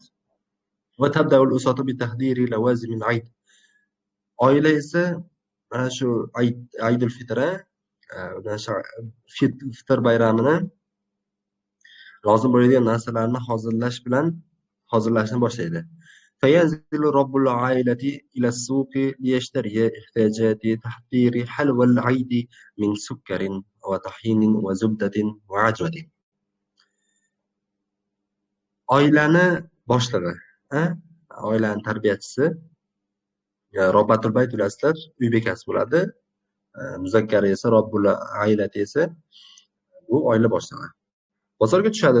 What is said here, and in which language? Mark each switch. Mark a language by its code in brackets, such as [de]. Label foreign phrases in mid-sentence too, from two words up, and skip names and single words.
[ar] وتبدأ الأسرة بتحضير لوازم العيد. [uz] Oila esa mana shu Aydul Fitr, fitr bayramini lozim bo'ladigan narsalarni hozirlashni boshlaydi. [ar] فينزل رب العائلة إلى السوق ليشتري احتياجات تحضير حلوى العيد من سكر وطحين وزبدة وعجوة. [uz] Oilani boshlig'i, oilani tarbiyachisi, [ar] ربة البيت [uz] bilasizlar, uy bekasi bo'ladi. Muzakkari esa [ar] رب العائلة [uz] esa bu oila boshlig'i. Bozorga tushadi.